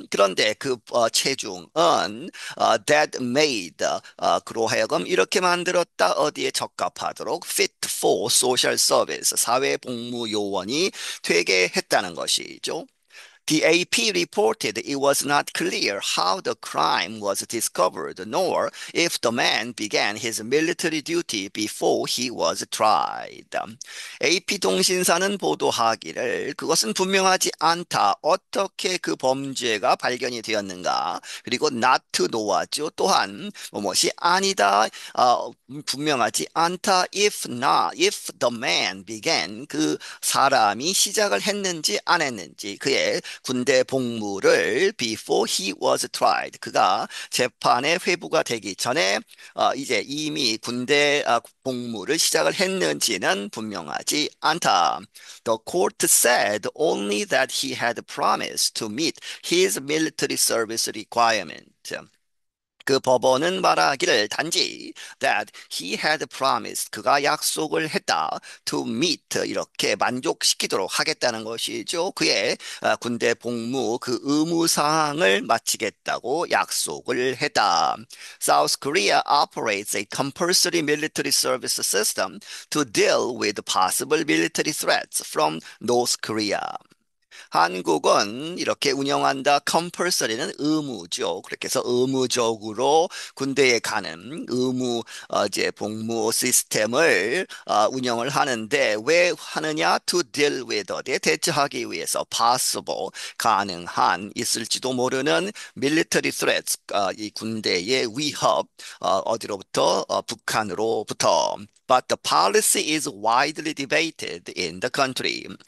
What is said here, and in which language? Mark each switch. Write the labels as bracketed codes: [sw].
[ko] 그런데 그 체중은 [en] that made [ko] 그로 하여금 이렇게 만들었다. 어디에 적합하도록 [en] fit for social service [ko] 사회 복무 요원이 되게 했다는 것이죠. [en] The AP reported it was not clear how the crime was discovered, nor if the man began his military duty before he was tried. [ko] AP 통신사는 보도하기를 그것은 분명하지 않다. 어떻게 그 범죄가 발견이 되었는가? 그리고 [en] not to know [ko] 하죠. 또한 무엇이 아니다. 분명하지 않다. [en] If not, if the man began [ko] 그 사람이 시작을 했는지 안 했는지 그의 군대 복무를 [en] before he was tried. [ko] 그가 재판에 회부가 되기 전에 이제 이미 군대 복무를 시작을 했는지는 분명하지 않다. [en] The court said only that he had promised to meet his military service requirement. [ko] 그 법원은 말하기를 단지 [en] that he had promised [ko] 그가 약속을 했다 [en] to meet [ko] 이렇게 만족시키도록 하겠다는 것이죠. 그의 군대 복무 그 의무 사항을 마치겠다고 약속을 했다. [en] South Korea operates a compulsory military service system to deal with possible military threats from North Korea. [ko] 한국은 이렇게 운영한다. compulsory는 의무죠. 그렇게 해서 의무적으로 군대에 가는 이제 복무 시스템을 운영을 하는데 왜 하느냐? [en] To deal with [ko] 어디에 대처하기 위해서 [en] possible [ko] 있을지도 모르는 [en] military threats [ko] 이 군대의 위협 어디로부터 북한으로부터 [en] But the policy is widely debated in the country.